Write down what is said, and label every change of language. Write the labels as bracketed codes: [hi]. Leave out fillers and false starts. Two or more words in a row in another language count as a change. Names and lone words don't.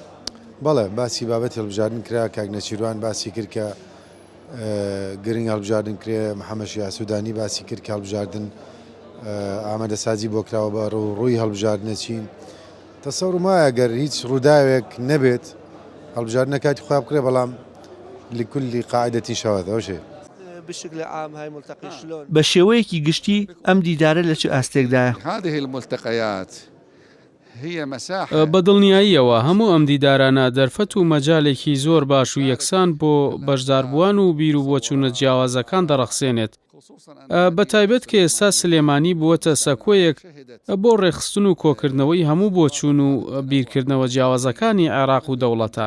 [ckb] بەڵێ باسی بابەتی هەڵبژاردن کرا کاک نەچیروان باسی کرد کە گرنگ هەڵبژاردن کرێ محەممەد یاسوودانی باسی کرد کە هەڵبژاردن ئامادەسازی بۆ کراوە بە ڕووی هەڵبژاردنە چین تەسەوڕم وایە گەر هیچ ڕووداوێک نەبێت هەڵبژاردنە کاتی خوا بکرێ بەڵام [ar] لكل قاعدة شواذ أو شيء. بشكل عام هاي ملتقى شلون؟ [ckb] بە شێوەیەکی گشتی ئەم دیدارە لە چ ئاستێکدایە؟ [ar] هذه الملتقيات هي مساحة [ckb] بەدڵنیاییەوە هەموو ئەم دیدارانە دەرفەت و مەجالێکی زۆر باش و یەکسان بۆ بەشداربووان و بیر و بۆچوونە جیاوازەکان دەڕەخسێنێت. بە تایبەت کە ئێستا سلێمانی بووەتە سەکۆیەک بۆ ڕێخستن و کۆکردنەوەی هەموو بۆچوون و بیرکردنەوە جیاوازەکانی عێراق و دەوڵەتان.